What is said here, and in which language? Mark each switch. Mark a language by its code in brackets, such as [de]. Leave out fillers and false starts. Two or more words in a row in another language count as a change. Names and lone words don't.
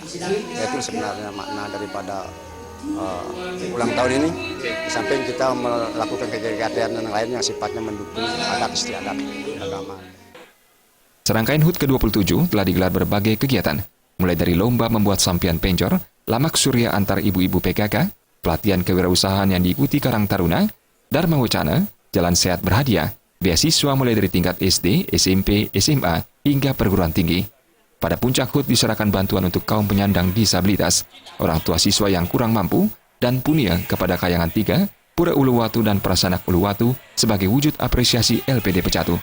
[id] Itu sebenarnya makna daripada ulang tahun ini, di samping kita melakukan kegiatan yang lain yang sifatnya mendukung adat istiadat agama. Serangkaian HUT ke-27 telah digelar berbagai kegiatan, mulai dari lomba membuat sampian penjor, lamak surya antar ibu-ibu PKK, pelatihan kewirausahaan yang diikuti Karang Taruna, Dharma Wacana, jalan sehat berhadiah, beasiswa mulai dari tingkat SD, SMP, SMA, hingga perguruan tinggi. Pada puncak HUT diserahkan bantuan untuk kaum penyandang disabilitas, orang tua siswa yang kurang mampu, dan punia kepada Kayangan 3, Pura Uluwatu dan Prasanak Uluwatu sebagai wujud apresiasi LPD Pecatu.